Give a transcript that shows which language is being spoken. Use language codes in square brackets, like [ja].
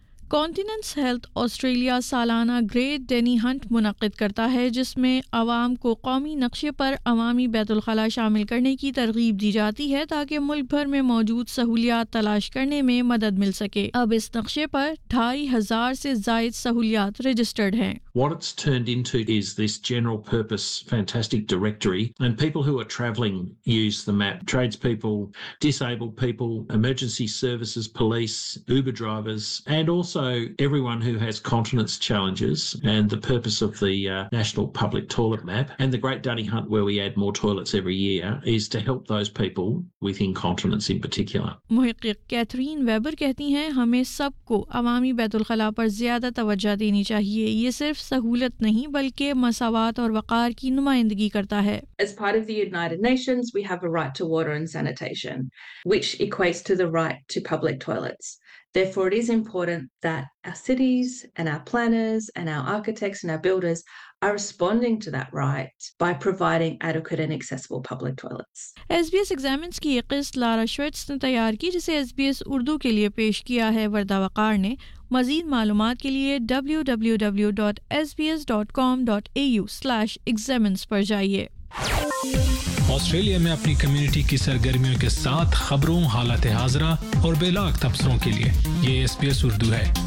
[ur] کانٹیننس health Australia سالانہ great Danny hint منعقد کرتا ہے جس میں عوام کو قومی نقشے پر عوامی بیت الخلاء شامل کرنے کی ترغیب دی جاتی ہے تاکہ ملک بھر میں موجود سہولیات تلاش کرنے میں مدد مل سکے. اب اس نقشے پر 2500 سے زائد سہولیات رجسٹرڈ ہیں. [en] What it's turned into is this general purpose fantastic directory, and people who are traveling use the map. Tradespeople, disabled people, emergency services, police, Uber drivers, and also everyone who has continence challenges. And the purpose of the national public toilet map and the Great Dunny Hunt, where we add more toilets every year, is to help those people with incontinence in particular. [ur] محقق Catherine Weber کہتی ہیں ہمیں سب کو عوامی بیت الخلاء پر زیادہ توجہ دینی چاہیے. یہ صرف سہولت نہیں بلکہ مساوات اور وقار کی نمائندگی کرتا ہے. [en] As part of the United Nations, we have a right to water and sanitation, which equates to the right to public toilets. Therefore, it is important that our cities and our planners and our architects and our builders are responding to that right by providing adequate and accessible public toilets. [ur] SBS Examines کی ایک قسط لارا شویٹس نے تیار کی جسے SBS Urdu کے لیے پیش کیا ہے وردہ وقار نے. مزید معلومات کے لیے www.sbs.com.au/examines پر جائیے. آسٹریلیا میں اپنی کمیونٹی کی سرگرمیوں کے ساتھ خبروں, حالات حاضرہ اور بے لاکھ تبصروں کے لیے یہ SBS اردو ہے.